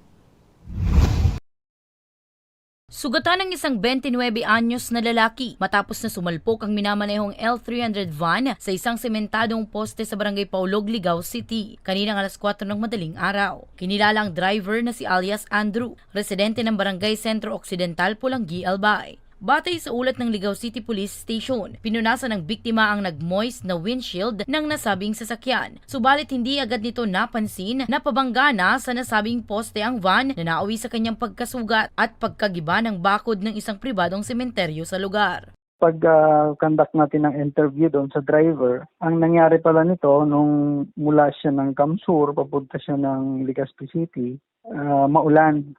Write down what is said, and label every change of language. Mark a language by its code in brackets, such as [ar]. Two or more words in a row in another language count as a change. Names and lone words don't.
[tl] Sugatan ng isang 29 anyos na lalaki matapos na sumalpok ang minamanehong L300 van sa isang sementadong poste sa barangay Paulog, Ligao City, kaninang alas 4 ng madaling araw. Kinilala ang driver na si alias Andrew, residente ng barangay Sentro Occidental, Pulangi, Albay. Batay sa ulat ng Ligao City Police Station, pinunasan ng biktima ang nag-moist na windshield ng nasabing sasakyan. Subalit hindi agad nito napansin na pabangga na sa nasabing poste ang van na nauwi sa kanyang pagkasugat at pagkagiba ng bakod ng isang pribadong sementeryo sa lugar. Pag-conduct natin ng interview doon sa driver, ang nangyari pala nito nung mula siya ng Kamsur, papunta siya ng Legazpi City, maulan.